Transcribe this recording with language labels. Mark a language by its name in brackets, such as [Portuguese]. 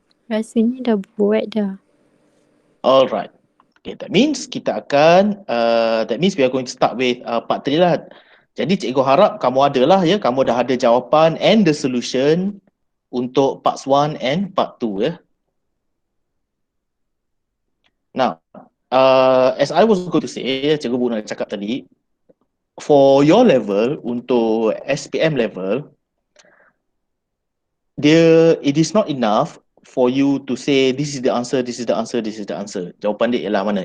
[Malay] Rasanya dah buat dah. [English] Alright. Okay, that means [Malay] kita akan, [English] that means we are going to start with part 3 lah. [Malay] Jadi cikgu harap kamu adalah kamu dah ada jawapan [English] and the solution [Malay] untuk [English] parts 1 and part 2 [Malay] ya. [English] Now, as I was going to say, [Malay] cikgu Bu nak cakap tadi, [English] for your level, [Malay] untuk SPM level, [English] it is not enough for you to say this is the answer, this is the answer, this is the answer. [Malay] Jawapan dia ialah mana?